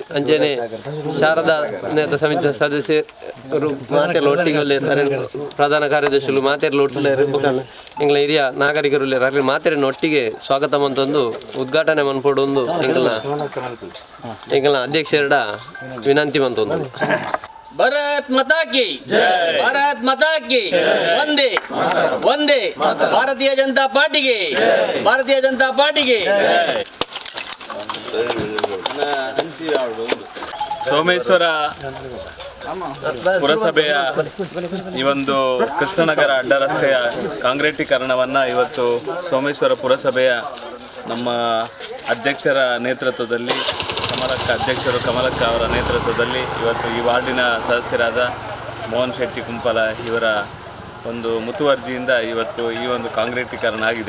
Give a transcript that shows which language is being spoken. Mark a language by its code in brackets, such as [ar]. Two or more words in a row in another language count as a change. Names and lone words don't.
[tcy] ಅಂಚನೆ ಶಾರದಾ ನೇತ ಸಮಿತಿ ಸದಸ್ಯರು ಮಾತೆಲ್ಲ ಒಟ್ಟಿಗೆ ಉಲ್ಲೇರು ಪ್ರಧಾನ ಕಾರ್ಯದರ್ಶಿಗಳು ಮಾತೆಲ್ಲ ಒಟ್ಟುಲ್ಲೇರು ಬೊಕ್ಕ ಇಂಗ್ಲ ಹಿರಿಯ ನಾಗರಿಕರು ಉಲ್ಲೇರು ಅಲ್ಲಿ ಮಾತೆರನ್ನ ಒಟ್ಟಿಗೆ ಸ್ವಾಗತ ಮಂತೊಂದು ಉದ್ಘಾಟನೆ ಮನ್ಪೊಡೊಂದು ಇಂಕಲ ಅಧ್ಯಕ್ಷರ ವಿನಂತಿ ಮಂತೊಂದು. [hi] भारत माता की भारत माता की वंदे वंदे ಭಾರತೀಯ ಜನತಾ ಪಾರ್ಟಿಗೆ ಭಾರತೀಯ ಜನತಾ ಪಾರ್ಟಿಗೆ. [kn] ಸೋಮೇಶ್ವರ ಪುರಸಭೆಯ ಈ ಒಂದು ಕೃಷ್ಣನಗರ ಅಡ್ಡ ರಸ್ತೆಯ ಕಾಂಕ್ರೀಟೀಕರಣವನ್ನು ಇವತ್ತು ಸೋಮೇಶ್ವರ ಪುರಸಭೆಯ ನಮ್ಮ ಅಧ್ಯಕ್ಷರ ನೇತೃತ್ವದಲ್ಲಿ ಅಧ್ಯಕ್ಷರು ಕಮಲಕ್ಕ ಅವರ ನೇತೃತ್ವದಲ್ಲಿ ಇವತ್ತು ಈ ವಾರ್ಡಿನ ಸದಸ್ಯರಾದ ಮೋಹನ್ ಶೆಟ್ಟಿ ಕುಂಪಲ ಇವರ ಒಂದು ಮುತುವರ್ಜಿಯಿಂದ ಇವತ್ತು ಈ ಒಂದು ಕಾಂಕ್ರೀಟೀಕರಣ ಆಗಿದೆ.